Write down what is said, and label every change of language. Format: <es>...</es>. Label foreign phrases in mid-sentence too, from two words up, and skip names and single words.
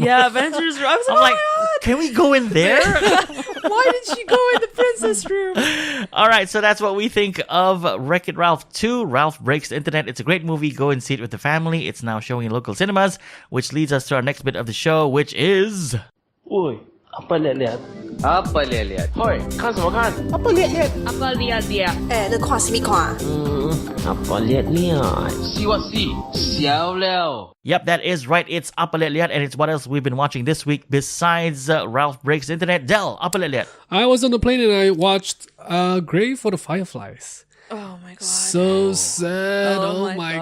<en>Yeah, Avengers room. I was I'm like, like, oh my can we go in there? God, why did she go in the princess room? All right, so that's what we think of Wreck-It Ralph 2, Raplh Breaks the Internet. It's a great movie. Go and see it with the family. It's now showing in local cinemas, which leads us to our next bit of the show, which is...</en> <ms>Oi, apa liat-liat? Apa liat-liat?</ms> <zh>Hoi, 看什么看？</zh> <ms>apa liat-liat?</ms> <zh>那看什么看？</zh> <ms>apa liat-liat?</ms> <en>See what see?</en> <zh>笑了。</zh> <en>Yep, that is right. It's Apa Liat Liat, and it's what else we've been watching this week besides Raplh Breaks the Internet. Del, Apa Liat Liat. I was on the plane and I watched Grave for the Fireflies. Oh my God. So sad. Oh Oh, my</en>